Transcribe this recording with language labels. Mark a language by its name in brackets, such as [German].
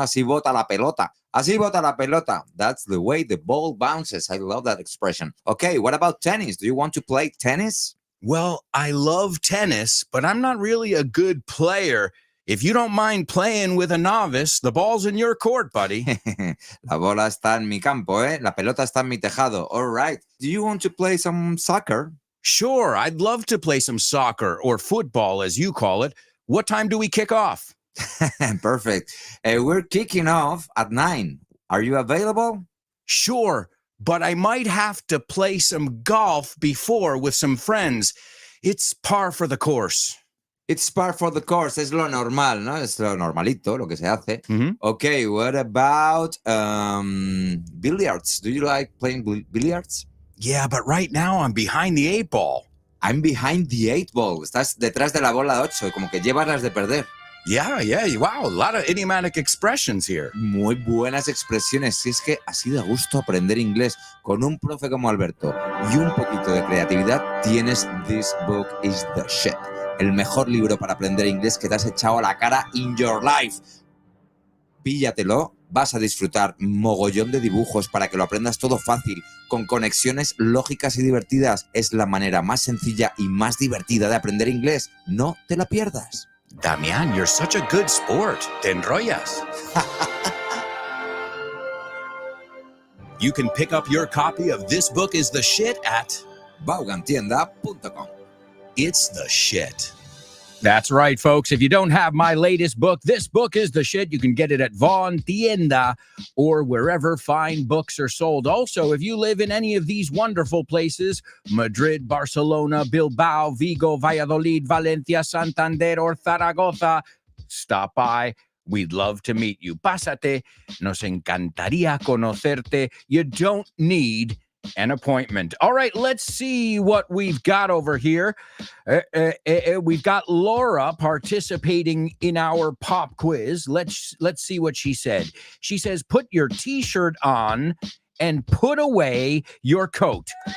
[English] Así bota la pelota. Así bota la pelota. That's the way the ball bounces. I love that expression. Okay, what about tennis? Do you want to play tennis? Well, I love tennis, but I'm not really a good player. If you don't mind playing with a novice, the ball's in your court, buddy. [Spanish] La bola está en mi campo, ¿eh? La pelota está en mi tejado. [English] All right. Do you want to play some soccer? Sure, I'd love to play some soccer or football, as you call it. What time do we kick off? Perfect. We're kicking off at 9. Are you available? Sure, but I might have to play some golf before with some friends. It's par for the course. It's par for the course. [Spanish] Es lo normal, ¿no? Es lo normalito, lo que se hace. [English] Okay, what about billiards? Do you like playing billiards? Yeah, but right now I'm behind the 8 ball. I'm behind the 8 ball. Estás detrás de la bola de 8, como que llevas las de perder. Yeah, wow, a lot of idiomatic expressions here. [Spanish] Muy buenas expresiones. Si es que así da gusto aprender inglés con un profe como Alberto y un poquito de creatividad, tienes This Book is the Shit. El mejor libro para aprender inglés que te has echado a la cara [English] in your life. [Spanish] Píllatelo, vas a disfrutar mogollón de dibujos para que lo aprendas todo fácil, con conexiones lógicas y divertidas. Es la manera más sencilla y más divertida de aprender inglés. No te la pierdas. [English] Damian, you're such a good sport. [Spanish] Te enrollas. [English] You can pick up your copy of This Book is the Shit at vaughantienda.com. It's the shit. That's right, folks. If you don't have my latest book, This Book is the Shit, you can get it at Vaughan Tienda or wherever fine books are sold. Also, if you live in any of these wonderful places, Madrid, Barcelona, Bilbao, Vigo, Valladolid, Valencia, Santander, or Zaragoza, stop by. We'd love to meet you. [Spanish] Pásate. Nos encantaría conocerte. [English] You don't need an appointment. All right, let's see what we've got over here. We've got Laura participating in our pop quiz. Let's see what she said. She says, put your t-shirt on and put away your coat.